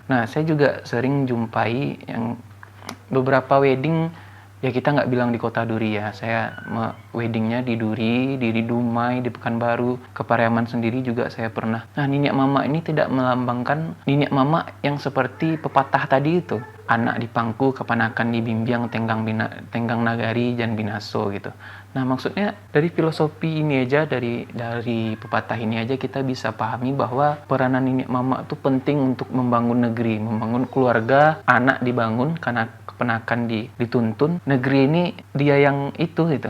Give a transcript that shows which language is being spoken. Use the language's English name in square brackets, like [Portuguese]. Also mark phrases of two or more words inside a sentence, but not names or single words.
[Indonesian] Nah, saya juga sering jumpai yang beberapa wedding, ya kita nggak bilang di Kota Duri ya, saya weddingnya di Duri, di Dumai, di Pekanbaru, ke Pariaman sendiri juga saya pernah. Nah, nenek mama ini tidak melambangkan nenek mama yang seperti pepatah tadi itu. [Minangkabau] Anak di pangku, kepanakan di bimbiang, tenggang nagari, jan binaso gitu. [Indonesian] Nah, maksudnya dari filosofi ini aja, dari pepatah ini aja kita bisa pahami bahwa peranan nenek mama itu penting untuk membangun negeri, membangun keluarga, anak dibangun karena kepenakan dituntun, negeri ini dia yang itu gitu.